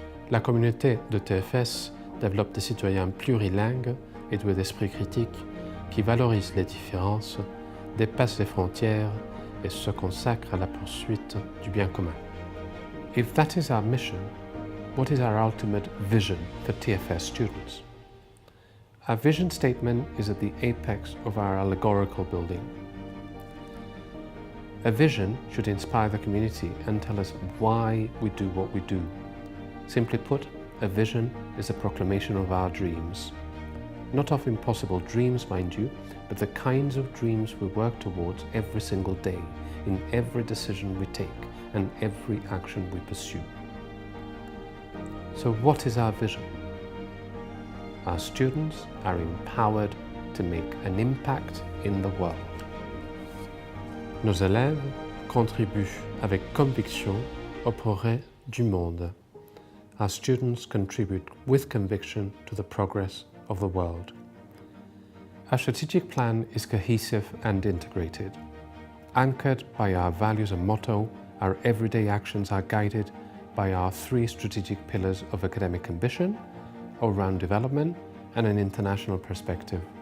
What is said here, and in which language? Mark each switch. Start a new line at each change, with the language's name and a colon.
French: La communauté de TFS développe des citoyens plurilingues et doués d'esprit critique qui valorisent les différences, dépassent les frontières et se consacrent à la poursuite du bien commun.
English: If that is our mission, what is our ultimate vision for TFS students? Our vision statement is at the apex of our allegorical building. A vision should inspire the community and tell us why we do what we do. Simply put, a vision is a proclamation of our dreams. Not of impossible dreams, mind you, but the kinds of dreams we work towards every single day, in every decision we take and every action we pursue. So what is our vision? Our students are empowered to make an impact in the world.
French: Nos élèves contribuent avec conviction au progrès du monde.
English: Our students contribute with conviction to the progress of the world. Our strategic plan is cohesive and integrated. Anchored by our values and motto, our everyday actions are guided by our three strategic pillars of academic ambition, all-round development, and an international perspective.